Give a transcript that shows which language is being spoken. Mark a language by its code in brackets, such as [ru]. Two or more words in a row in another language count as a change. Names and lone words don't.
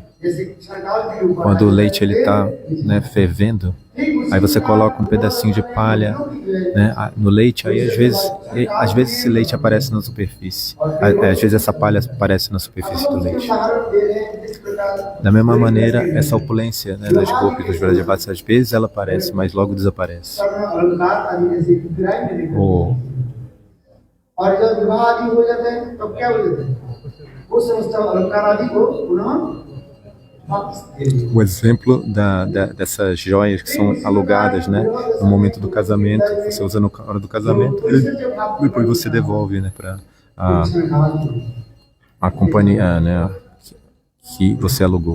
[pt] Quando o leite está, né, fervendo, aí você coloca um pedacinho de palha, né, no leite, aí às vezes esse leite aparece na superfície. Às vezes essa palha aparece na superfície do leite. Da mesma maneira, essa opulência, né, das gopis, dos Brajavasis, às vezes ela aparece, mas logo desaparece. [hi] और जब विवाह आदि हो जाते हैं तब क्या हो जाता है वो समस्त अलंकार आदि को पुनः [pt] o exemplo dessas joias que são alugadas, né, no momento do casamento, você usa na hora do casamento e depois você devolve, né, para a companhia, né, que você alugou.